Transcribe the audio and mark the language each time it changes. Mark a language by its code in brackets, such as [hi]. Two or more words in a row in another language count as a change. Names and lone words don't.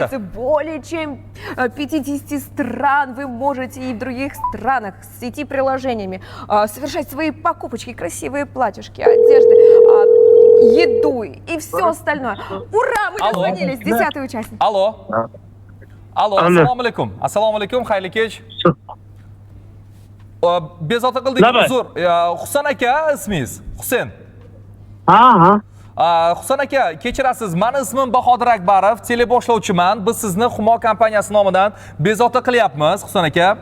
[ru] границей более чем 50 стран. Вы можете и в других странах с сети приложениями совершать свои покупочки, красивые платьишки, одежды, еду и все остальное. Ура, мы Алло. дозвонились, 10-й участник. Алло. Алло, [uz] assalomu alaykum. Assalomu alaykum, xayrli kech. Bezovta qildik, Nima? uzr. Husan aka ismingiz? Husen. Ha. Husan aka, kechirasiz. Meni ismim Bahodir Akbarov, teleboshlovchiman. Biz sizni Humo kompaniyasi nomidan bezovta qilyapmiz, Husan aka.